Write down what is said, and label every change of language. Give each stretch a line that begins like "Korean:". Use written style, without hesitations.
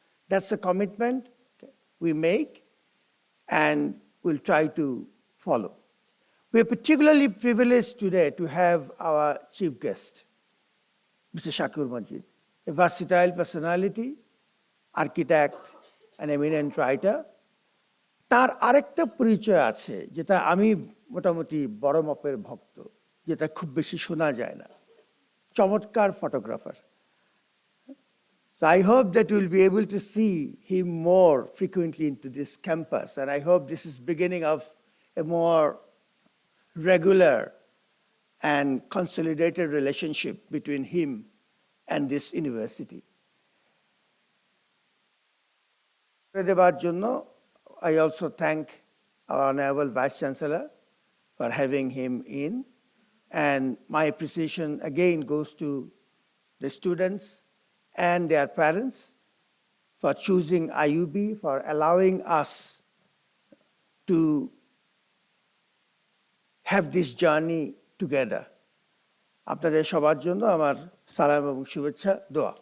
English: That's a commitment we make and we'll try to follow. We are particularly privileged today to have our chief guest, Mr. Shakur Majid, a versatile personality, architect, an eminent writer.
Bangla: তার আরেকটা পরিচয় আছে যেটা আমি মোটামুটি বড় মাপের ভক্ত, যেটা খুব বেশি শোনা যায় না, চমৎকার photographer.
English: So I hope that we'll be able to see him more frequently into this campus, and I hope this is beginning of a more regular and consolidated relationship between him and this university.
Bangla: দেবার জন্য
English: I also thank our Honorable Vice Chancellor for having him in, and my appreciation again goes to the students and their parents for choosing IUB, for allowing us to have this journey together.
Bangla: আপনাদের সবার জন্য আমার সালাম এবং শুভেচ্ছা, দোয়া।